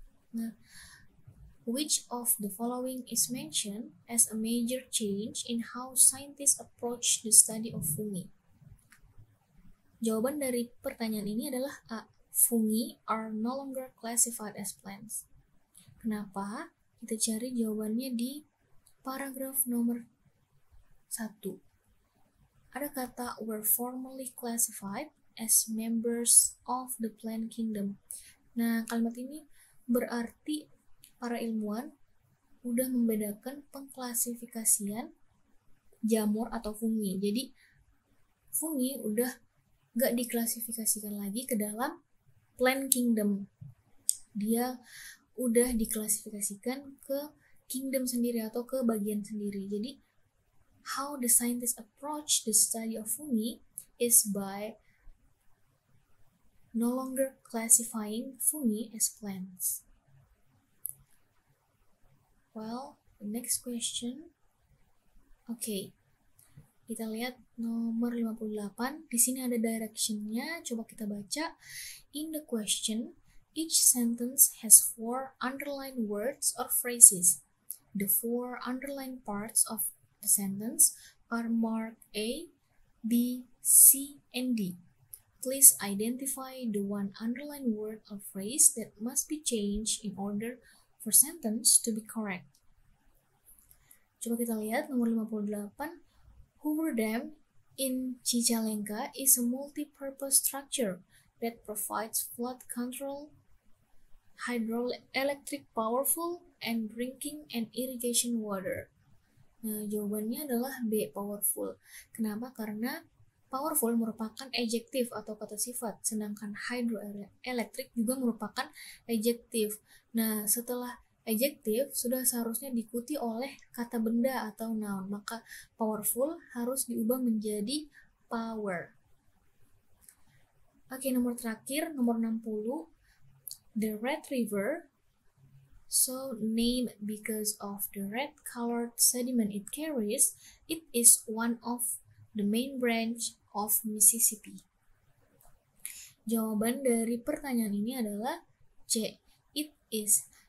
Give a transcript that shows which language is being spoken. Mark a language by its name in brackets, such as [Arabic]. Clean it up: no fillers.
[English] Nah, which of the following is mentioned as a major change in how scientists approach the study of fungi? [Indonesian] Jawaban dari pertanyaan ini adalah A. [English] Fungi are no longer classified as plants. [Indonesian] Kenapa? Kita cari jawabannya di paragraf nomor 1. Ada kata [English] were formerly classified as members of the plant kingdom. [Indonesian] Nah, kalimat ini berarti para ilmuwan udah membedakan pengklasifikasian jamur atau fungi. Jadi, fungi udah gak diklasifikasikan lagi ke dalam plant kingdom. Dia udah diklasifikasikan ke kingdom sendiri atau ke bagian sendiri. Jadi [English] how the scientists approach the study of fungi is by no longer classifying fungi as plants. Well, the next question. [Indonesian] Oke, kita lihat nomor 58. Di sini ada direction-nya. Coba kita baca. [English] In the question, each sentence has 4 underlined words or phrases. The 4 underlined parts of the sentence are marked A, B, C, and D. Please identify the one underlined word or phrase that must be changed in order for sentence to be correct. [Indonesian] Coba kita lihat nomor 58. [English] Hoover Dam in Cicalengka is a multi-purpose structure that provides flood control, hydroelectric powerful, and drinking and irrigation water. [Indonesian] Nah, jawabannya adalah B, powerful. Kenapa? Karena powerful merupakan adjektif atau kata sifat, sedangkan hydroelectric juga merupakan adjektif. Nah, setelah adjektif sudah seharusnya diikuti oleh kata benda atau noun, maka powerful harus diubah menjadi power. Oke, nomor terakhir, nomor 60. [English] The Red River, so named because of the red-colored sediment it carries, it is one of the main branch of Mississippi. [Indonesian] Jawaban dari pertanyaan ini adalah C, it is.